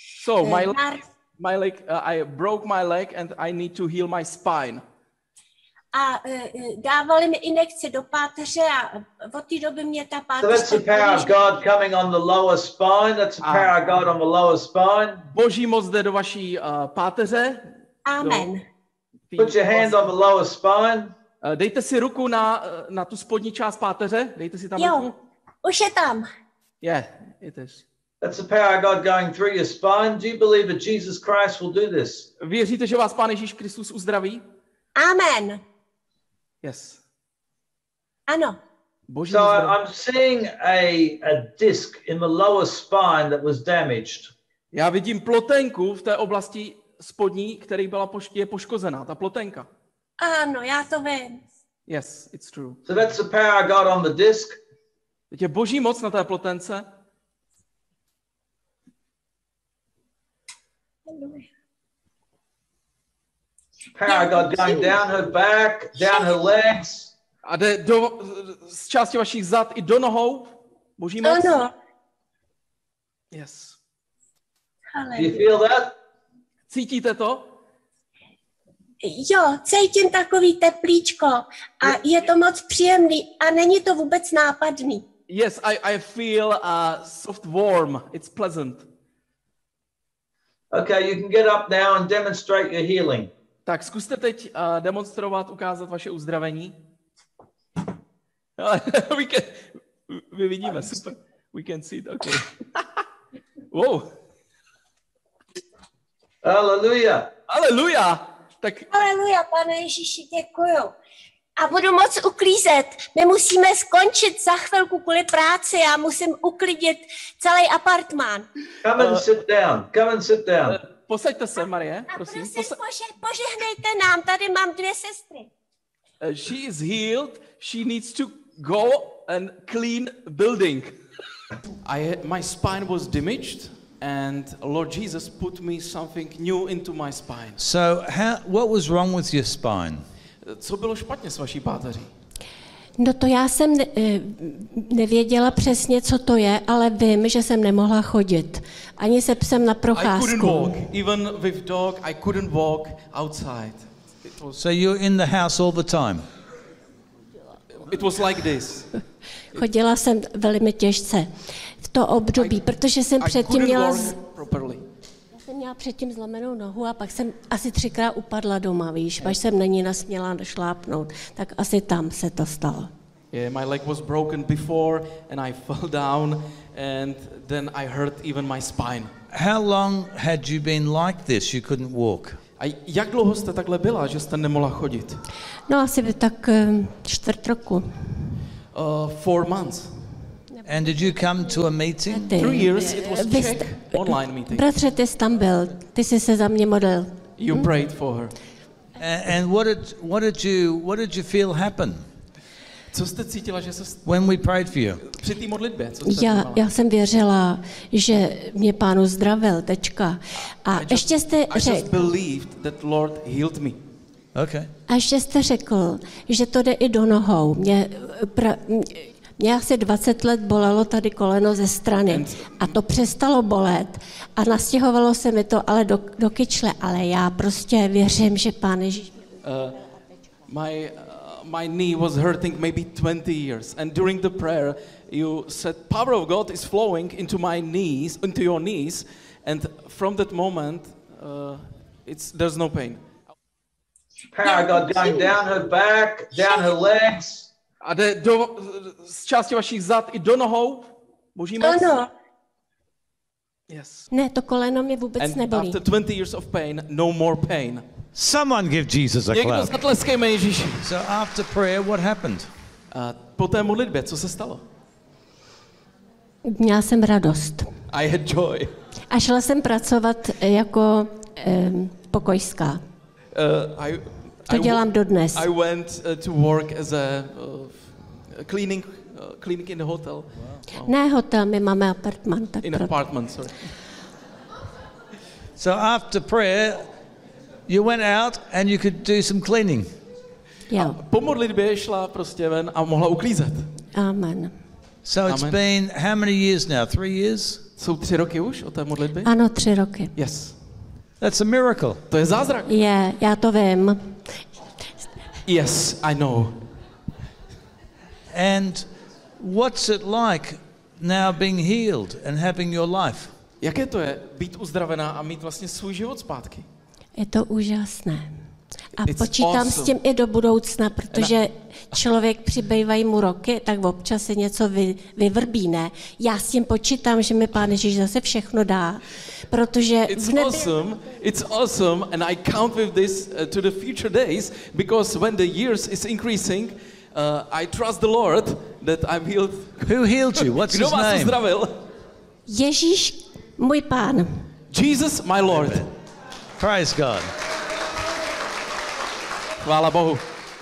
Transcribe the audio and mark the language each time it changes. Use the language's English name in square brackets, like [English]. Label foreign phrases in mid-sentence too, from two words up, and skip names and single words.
[English] So my leg, I broke my leg and I need to heal my spine. [Czech] A dávali mi injekce do páteře a od té doby mě ta páteř... [English] So that's the power of God coming on the lower spine. That's the power of God on the lower spine. [Czech] Boží moc jde do vaší páteře. Amen. [English] Put your hand on the lower spine. [Czech] Dejte si ruku na tu spodní část páteře. Dejte si tam ruku. Už je tam. [English] Yeah, it is. That's the power of God going through your spine. Do you believe that Jesus Christ will do this? [Czech] Věříte, že vás Pán Ježíš Kristus uzdraví? Amen. [English] Yes. [Czech] Ano. Boží [English] So I'm seeing a disc in the lower spine that was damaged. [Czech] Já vidím ploténku v té oblasti spodní, který je poškozená, ta ploténka. Ano, já to vím. [English] Yes, it's true. So that's the power of God on the disc. [Czech] Teď je Boží moc na té plotence. [English] Power of God going down her back, down her legs. [Czech] A jde z části vašich zad i do nohou. Boží moc. Ano. [English] Yes. Do you feel that? [Czech] Cítíte to? Jo, cítím takový teplíčko a je to moc příjemný a není to vůbec nápadný. [English] Yes, I feel soft warm. It's pleasant. Okay, you can get up now and demonstrate your healing. [Czech] Tak zkuste teď demonstrovat, ukázat vaše uzdravení. My vidíme, super. [English] We can see it, okay. Wow. Hallelujah. [Czech] Haleluja. Tak... Haleluja, Pane Ježíši, děkuju. A budu moc uklízet. My musíme skončit za chvilku kvůli práci. Já musím uklidit celý apartmán. [English] Come and sit down. Come and sit down. [Czech] Posaďte se, Marie, prosím. Požehnejte nám, tady mám 2 sestry. [English] She is healed. She needs to go and clean building. My spine was damaged, and Lord Jesus put me something new into my spine. So, what was wrong with your spine? [Czech] Co bylo špatně s vaší páteří? No to já jsem nevěděla přesně, co to je, ale vím, že jsem nemohla chodit. Ani se psem na procházku. [English] I couldn't walk. Even with dog, I couldn't walk outside. So you're in the house all the time? It was like this. [Czech] Chodila jsem velmi těžce v to období, protože jsem předtím měla... Já jsem měla předtím zlomenou nohu a pak jsem asi 3krát upadla doma, víš, až jsem na ní nesměla šlápnout, tak asi tam se to stalo. [English] Yeah, my leg was broken before and I fell down and then I hurt even my spine. How long had you been like this? You couldn't walk. [Czech] A jak dlouho jste takhle byla, že jste nemohla chodit? No asi tak 4 roku. [English] 4 months. And did you come to a meeting? 3 years, it was Czech online meeting. [Czech] Bratře, ty jsi tam byl, ty jsi se za mě modlil. [English] You prayed for her. And what did you feel happen? [Czech] Co jste cítila, že se [English] when we prayed for you? [Czech] Při té modlitbě, co jste já jsem věřila, že mě Pán uzdravil, tečka. A ještě jste řekl... [English] I just believed that Lord healed me. Okay. [Czech] A ještě jste řekl, že to jde i do nohou. Mě asi 20 let bolelo tady koleno ze strany a to přestalo bolet a nastěhovalo se mi to ale do kyčle, ale já prostě věřím, že Pán Ježíš... [English] My knee was hurting maybe 20 years, and during the prayer you said power of God is flowing into my knees, into your knees, and from that moment there's no pain. Power of God going down her back, down her legs. [Czech] A jde z části vašich zad i do nohou. Boží moc. Ano. [English] Yes. [Czech] Ne, to koleno mě vůbec nebolí. [English] After 20 years of pain, no more pain. Someone give Jesus a clap. [Czech] Někdo zatleskejme Ježíši. [English] So after prayer, what happened? [Czech] Po té modlitbě, co se stalo? Měla jsem radost. [English] I had joy. [Czech] A šla jsem pracovat jako pokojská. To dělám dodnes. [English] I went to work as a cleaning in the hotel. Wow. [Czech] Ne hotel, my máme apartment. Tak [English] in apartment, sorry. So after prayer, you went out and you could do some cleaning. [Czech] Jo. Po modlitbě šla prostě ven a mohla uklízet. Amen. [English] So it's been how many years now? 3 years? [Czech] Jsou 3 roky už od té modlitby? Ano, 3 roky. [English] Yes. That's a miracle. [Czech] To je zázrak. Je, já to vím. [English] Yes, I know. And what's it like now being healed and having your life? [Czech] Jaké to je být uzdravená a mít vlastně svůj život zpátky? Je to úžasné. A [English] It's [Czech] počítám [English] awesome. [Czech] s tím i do budoucna, protože člověk přibývají mu roky, tak občas se něco vyvrbí, ne? Já s tím počítám, že mi Pán Ježíš zase všechno dá, protože [English] It's awesome, and I count with this to the future days, because when the years is increasing, I trust the Lord that I'm healed. Who healed you? What's [Czech] Kdo [English] his [Czech] vás [English] name? [Czech] uzdravil? Ježíš, můj Pán. [English] Jesus, my Lord. Praise God. [Czech] Chvála Bohu.